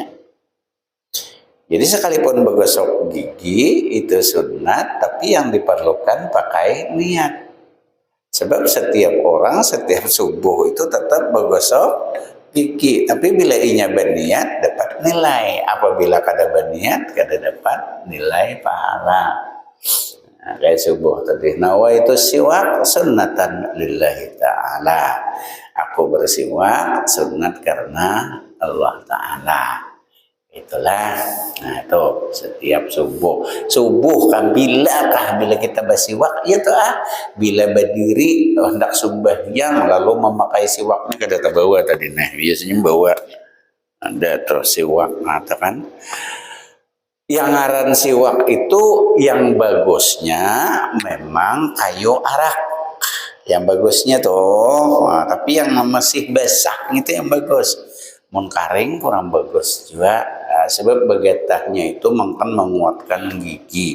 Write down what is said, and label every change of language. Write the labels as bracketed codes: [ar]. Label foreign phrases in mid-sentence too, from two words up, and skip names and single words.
[bjn] Jadi sekalipun bergosok gigi itu sunat, tapi yang diperlukan pakai niat. Sebab setiap orang setiap subuh itu tetap bergosok gigi. Tapi bila inya berniat dapat nilai. Apabila kada berniat kada dapat nilai pahala. Nah, kayak subuh tadi. [ar] نويت السواك سنة لله تعالى. [bjn] Aku bersiwak sunat karena Allah Ta'ala. Itulah. Nah itu setiap subuh kan bila kita bersiwak ya tuh bila berdiri hendak sembahyang lalu memakai siwaknya kada terbawa tadi nah biasanya bawa ada terus siwak mengatakan yang ngaran siwak itu yang bagusnya memang kayu arak yang bagusnya tuh tapi yang masih basah itu yang bagus mun karing kurang bagus juga sebab begetahnya itu makan menguatkan gigi.